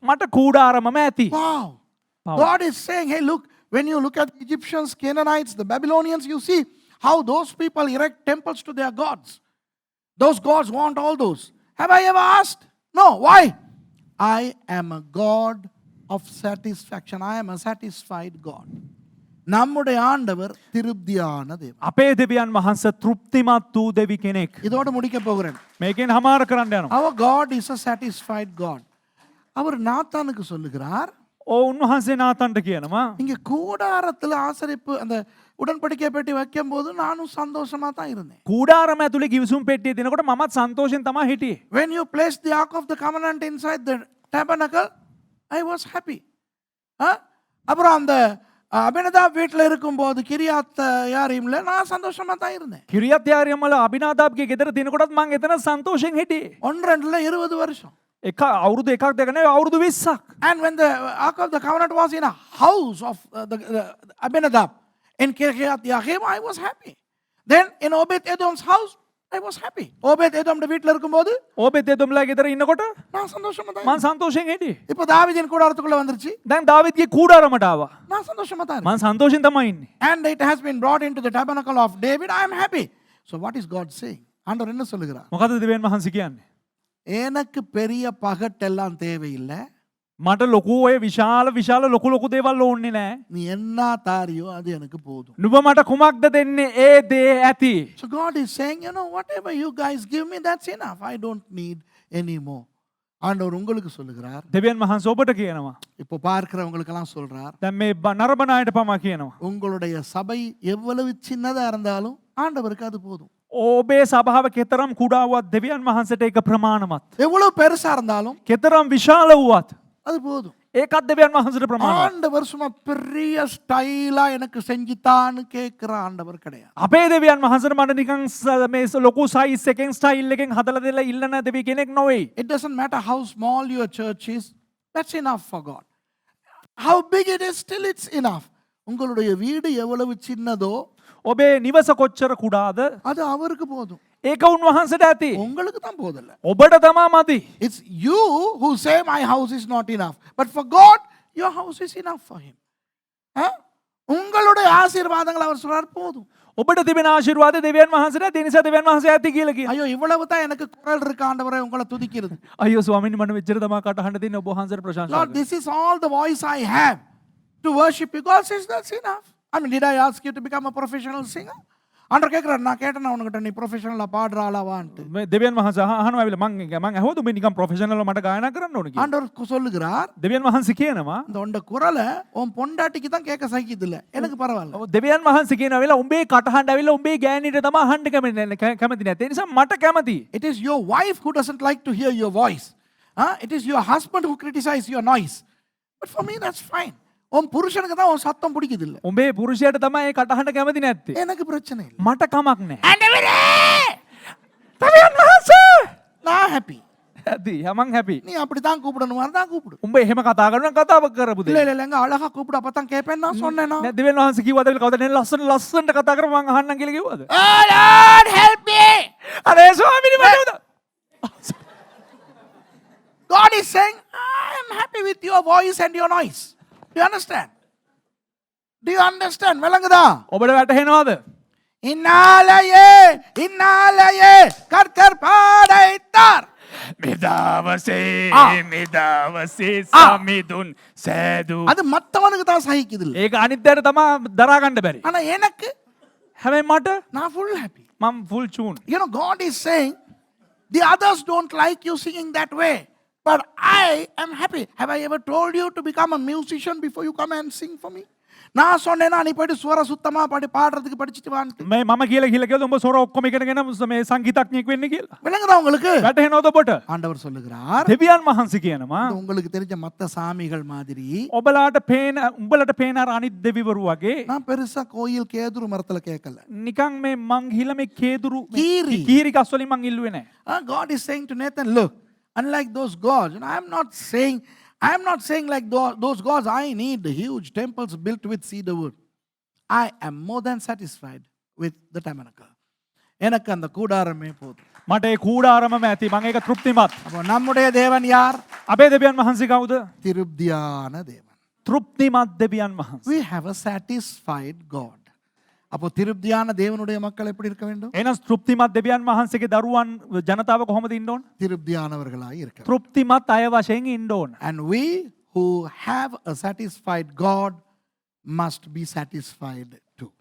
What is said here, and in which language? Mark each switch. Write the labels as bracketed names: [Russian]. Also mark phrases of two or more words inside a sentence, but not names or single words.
[Sinhala] මට කූඩාරමම ඇති. [English] Wow. God is saying, hey, look, when you look at the Egyptians, Canaanites, the Babylonians, you see how those people erect temples to their gods. Those gods want all those. Have I ever asked? No. Why? I am a God of satisfaction. I am a satisfied God. [Tamil] நம்முடைய ஆண்டவர் திருப்தியான தேவன். [Sinhala] අපේ දෙවියන් වහන්සේ තෘප්තිමත් වූ දෙවි කෙනෙක්. [Tamil] இதோட முடிக்க போகிறேன். [Sinhala] මේකෙන් හමාර කරන්න යනවා. [English] Our God is a satisfied God. [Tamil] அவர் நாத்தானுக்கு சொல்லுகிறார், [Sinhala] උන්වහන්සේ නාතන්ට කියනවා [Tamil] இங்க கூடாரத்துல ஆசரிப்பு அந்த உடன்படிக்கை பெட்டி வைக்கும் போது நானும் சந்தோஷமா தான் இருந்தேன். [Sinhala] කූඩාරම ඇතුලේ කිවිසුම් පෙට්ටිය දෙනකොට මමත් සන්තෝෂෙන් තමයි හිටියේ. [English] When you placed the Ark of the Covenant inside the tabernacle, I was happy. [Tamil] அப்புறம் அந்த அபினதாப் வீட்டில் இருக்கும்போது கிரியாத் யாரீம்ல நான் சந்தோஷமா தான் இருந்தேன். [Sinhala] කිරියත් යාරියම් වල අබිනාදාබ්ගේ ගෙදර තිනකොටත් මං එතන සන්තෝෂෙන් හිටියේ. [Tamil] 1-2 வருஷம். [Sinhala] එක අවුරුදු එකක් දෙක නෙවෙයි අවුරුදු 20ක්. [English] And when the Ark of the Covenant was in a house of the Abinadab in Kiryat Yarim, I was happy. Then in Obed-Edom's house, I was happy. [Tamil] Obed-Edom வீட்ல இருக்கும்போது [Sinhala] ඔබෙත් එතුම්ලා ගෙදර ඉන්නකොට [Tamil] நான் சந்தோஷமா தான் [Sinhala] මං සන්තෝෂෙන් හිටියේ. [Tamil] இப்போ தாவீதின் கூடாரத்துக்குள்ள வந்துருச்சு. [Sinhala] දැන් දාවිත්ගේ කූඩාරමට ආවා. [Tamil] நான் சந்தோஷமா தான் [Sinhala] මං සන්තෝෂෙන් තමයි ඉන්නේ. [English] And it has been brought into the tabernacle of David. I am happy. So what is God saying? [Tamil] ஆண்டவர் என்ன சொல்லுகிறார்? [Sinhala] මොකද දෙවියන් වහන්සේ කියන්නේ? [Tamil] எனக்கு பெரிய பகட்டெல்லாம் தேவையில்லை. [Sinhala] මට ලොකු ඔය විශාල ලොකු දේවල් ඕන්නේ නෑ. [Tamil] நீ என்ன தாரியோ அது எனக்கு போதும். [Sinhala] නුඹ මට කුමක්ද දෙන්නේ? ඒ දේ ඇති. [English] So God is saying, you know, whatever you guys give me, that's enough. I don't need any more. [Tamil] ஆண்டவர் உங்களுக்கு சொல்லுகிறார். [Sinhala] දෙවියන් වහන්සේ ඔබට කියනවා. [Tamil] இப்போ பார்க்கிறவங்களுக்கெல்லாம் சொல்றார். [Sinhala] දැන් මේ නරඹන අයට පමා කියනවා. [Tamil] உங்களுடைய சபை எவ்வளவு சின்னதா இருந்தாலும் ஆண்டவருக்கு அது போதும். [Sinhala] ඔබේ සභාව කෙතරම් කුඩා වුවත් දෙවියන් වහන්සේට ඒක ප්‍රමාණවත්. [Tamil] எவ்வளவு பெருசா இருந்தாலும் [Sinhala] කෙතරම් විශාල වුවත් [Tamil] அது போதும். [Sinhala] ඒකත් දෙවියන් වහන්සේට ප්‍රමාණවත්. [Tamil] ஆண்டவர் சும்மா பெரிய ஸ்டைலா எனக்கு செஞ்சுதான்னு கேட்கிற ஆண்டவர் கிடையாது. [Sinhala] අපේ දෙවියන් වහන්සේට මට නිකන් මේ ලොකු සයිස් එකෙන් ස්ටයිල් එකෙන් හදලා දෙලා ඉල්ලන දෙවි කෙනෙක් නොවේ. [English] It doesn't matter how small your church is. That's enough for God. How big it is, still it's enough. [Tamil] உங்களுடைய வீடு எவ்வளவு சின்னதோ [Sinhala] ඔබේ නිවස කොච්චර කුඩාද [Tamil] அது அவருக்கு போதும். [Sinhala] ඒක උන්වහන්සේට ඇති. [Tamil] உங்களுக்கு தான் போதில்லை. [Sinhala] ඔබට තමයි මදි. [English] It's you who say my house is not enough. But for God, your house is enough for him. [Tamil] உங்களுடைய ஆசீர்வாதங்கள் அவர் சொல்றார் போதும். [Sinhala] ඔබට තිබෙන ආශිර්වාද දෙවියන් වහන්සේට ඒ නිසා දෙවියන් වහන්සේ ඇති කියලා කියනවා. [Tamil] ஐயோ இவ்வளவு தான் எனக்கு குரல் இருக்கு ஆண்டவரே உங்களை துதிக்கிறது. [Sinhala] අයියෝ ස්වාමීනි මම මෙච්චර තමයි කටහඬ දෙන්නේ ඔබ වහන්සේට ප්‍රශංසා [English] Lord, this is all the voice I have to worship you. God says that's enough. I mean, did I ask you to become a professional singer? [Tamil] ஆண்டவர் கேக்குறாரு, நான் கேட்டேனா உனக்கிட்ட நீ ப்ரொஃபஷனலா பாடுற ஆளாவான்ட்டு. [Sinhala] දෙවියන් වහන්සේ අහනවා ඇවිල්ලා මං ඇහුවද මේ නිකන් ප්‍රොෆෙෂනල් මට ගායනා කරන්න ඕන කියලා. [Tamil] ஆண்டவர் சொல்லுகிறார், [Sinhala] දෙවියන් වහන්සේ කියනවා [Tamil] இந்த உண்ட குரலை உன் பொண்டாட்டிக்கு தான் கேட்க சகிக்குது இல்ல, எனக்கு பரவாயில்ல. [Sinhala] දෙවියන් වහන්සේ කියනවා ඇවිල්ලා උඹේ කටහඬ ඇවිල්ලා උඹේ ගෑණිට තමයි අහන්න කැමති නැත්තේ. ඒ නිසා මට කැමතියි. [English] It is your wife who doesn't like to hear your voice. It is your husband who criticizes your noise. But for me that's fine. [Tamil] உன் புருஷனுக்கு தான் உன் சத்தம் பிடிக்குது இல்ல. [Sinhala] උඹේ පුරුෂයාට තමයි ඒ කටහඬ කැමති නැත්තේ. [Tamil] எனக்கு பிரச்சனை இல்ல. [Sinhala] මට කමක් නැහැ. [Tamil] ஆண்டவரே! [Sinhala] දෙවියන් වහන්සේ! [Tamil] நான் happy. [Sinhala] ඇති මං හැපි. [Tamil] நீ அப்படி தான் கூப்பிடணும், அதான் கூப்பிடு. [Sinhala] උඹ එහෙම කතා කරනවා කතාව කරපු දෙයක්. [Tamil] இல்ல இல்லங்க அழகா கூப்பிடு அப்பதான் கேப்பேன் நான் சொன்னேனா. [Sinhala] නෑ දෙවියන් වහන්සේ කිව්වද කියලා කවදාද නේ ලස්සනට කතා කරපුවා මං අහන්නම් කියලා කිව්වද? [English] Oh Lord help me. [Sinhala] අනේ ස්වාමීනි මට [English] God is saying, I am happy with your voice and your noise. Do you understand? Do you understand? [Tamil] விளங்குதா? [Sinhala] ඔබට වැටහෙනවද? [Tamil] இன்னாலையே கர்த்தர் பாடைத்தார். [Sinhala] මෙදාවසේ ආ. මෙදාවසේ ආ. සමිඳුන් සෑදූ. [Tamil] அது மத்தவனுக்கு தான் சகிக்குது இல்ல. [Sinhala] ඒක අනිත්‍යයට තමා දරා ගන්න බැරි. [Tamil] ஆனா எனக்கு [Sinhala] හැබැයි මට [English] நான் full happy. මම full tune. You know, God is saying, the others don't like you singing that way, but I am happy. Have I ever told you to become a musician before you come and sing for me? [Tamil] நான் சொன்னேனா நீ போயிட்டு ஸ்வர சுத்தமா பாடுறதுக்கு படிச்சிட்டு வான்னு. [Sinhala] මේ මම කියලා කිව්වද උඹ සොර ඔක්කොම ඉගෙනගෙන මේ සංගීතඥයෙක් වෙන්න කියලා. [Tamil] விளங்குதா உங்களுக்கு? [Sinhala] වැටහෙනවද ඔබට? [Tamil] ஆண்டவர் சொல்லுகிறார், [Sinhala] දෙවියන් වහන්සේ කියනවා [Tamil] இது உங்களுக்கு தெரிஞ்ச மத்த சாமிகள் மாதிரி [Sinhala] ඔබලාට පේන උඹලට පේන අර අනිත් දෙවිවරු වගේ [Tamil] நான் பெருசா கோயில் கேதுரு மரத்துல கேட்கல. [Sinhala] නිකන් මේ මං ගිහලා මේ කේදුරු කීරි. කීරි ගස් වලින් මං ඉල්ලුවේ නැහැ. [English] God is saying to Nathan, look, unlike those gods, and I am not saying like those gods, I need huge temples built with cedar wood. I am more than satisfied with the tabernacle. [Tamil] எனக்கு அந்த கூடாரமே போதும். [Sinhala] මට ඒ කූඩාරමම ඇති මං ඒක තෘප්තිමත්. [Tamil] அப்போ நம்முடைய தேவன் யார்? [Sinhala] අපේ දෙවියන් වහන්සේ කවුද? [Tamil] திருப்தியான தேவன். [Sinhala] තෘප්තිමත් දෙවියන් වහන්සේ. [English] We have a satisfied God. [Tamil] அப்போ திருப்தியான தேவனுடைய மக்கள் எப்படி இருக்க வேண்டும்? [Sinhala] එහෙනම් තෘප්තිමත් දෙවියන් වහන්සේගේ දරුවන් ජනතාව කොහොමද ඉන්න ඕන? [Tamil] திருப்தியானவர்களாய் இருக்க வேண்டும். [Sinhala] තෘප්තිමත් අය වශයෙන් ඉන්න ඕන. [English] And we who have a satisfied God must be satisfied